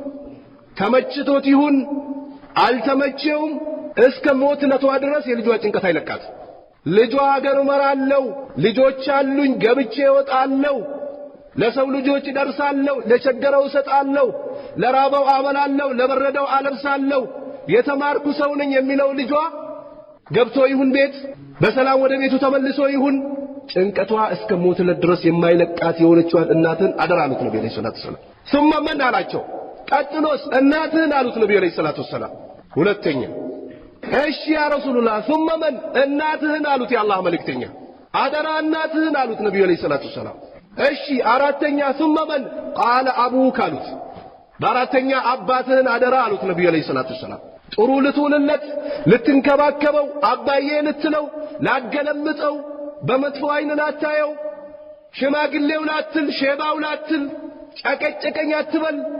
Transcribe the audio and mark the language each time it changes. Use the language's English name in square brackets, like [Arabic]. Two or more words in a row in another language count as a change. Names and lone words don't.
[Amharic] ተመችቶት ይሁን አልተመቸውም እስከ ሞት ለቷ ድረስ የልጇ ጭንቀት አይለቃት። ልጇ አገር መራለው ልጆች አሉኝ ገብቼ ወጣለው ለሰው ልጆች ደርሳለው ለቸገረው ሰጣለው ለራበው አበላለው ለበረደው አለብሳለው የተማርኩ ሰው ነኝ የሚለው ልጇ ገብቶ ይሁን ቤት በሰላም ወደ ቤቱ ተመልሶ ይሁን ጭንቀቷ እስከ ሞት ድረስ የማይለቃት የሆነችዋን እናትን አደራ አሉት ነብዩ [Arabic] عليه الصلاة والسلام። ثم من [Amharic] አላቸው ቀጥሎስ እናትህን አሉት ነብዩ [Arabic] عليه الصلاة والسلام። [Amharic] ሁለተኛ እሺ [Arabic] يا رسول الله ثم من [Amharic] እናትህን አሉት የአላህ መልእክተኛ። አደራ እናትህን አሉት ነብዩ [Arabic] عليه الصلاة والسلام። [Amharic] እሺ አራተኛ [Arabic] ثم من قال ابوك [Amharic] አሉት። በአራተኛ አባትህን አደራ አሉት ነብዩ [Arabic] عليه الصلاة والسلام። [Amharic] ጥሩ ልትውልለት ልትንከባከበው አባዬ ልትለው ላገለምጠው በመጥፎ አይን ላታየው ሽማግሌው ላትል ሼባው ላትል ጨቀጨቀኝ አትበል